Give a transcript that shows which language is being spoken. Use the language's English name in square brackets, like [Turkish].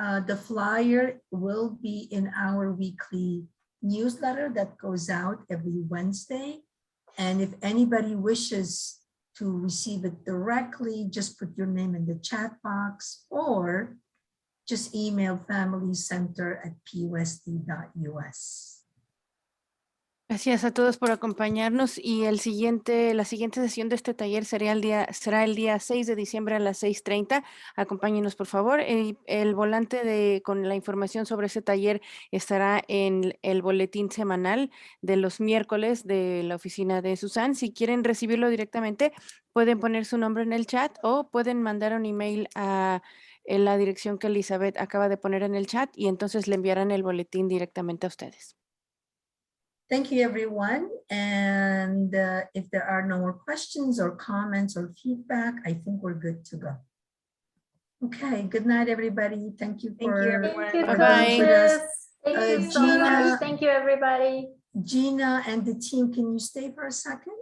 [English] The flyer will be in our weekly newsletter that goes out every Wednesday. And if anybody wishes to receive it directly, just put your name in the chat box or just email familycenter@pusd.us. [Spanish] Gracias a todos por acompañarnos y la siguiente sesión de este taller será el día 6 de diciembre a las 6:30. Acompáñenos, por favor. El volante con la información sobre ese taller estará en el boletín semanal de los miércoles de la oficina de Susan. Si quieren recibirlo directamente, pueden poner su nombre en el chat o pueden mandar un email a la dirección que Elizabeth acaba de poner en el chat y entonces le enviarán el boletín directamente a ustedes. [English] Thank you, everyone. And if there are no more questions or comments or feedback, I think we're good to go. Okay, good night, everybody. Thank you for everyone. Thank you, Bye-bye. coaches. Thank you so Gina- much. Thank you, everybody. Gina and the team, can you stay for a second?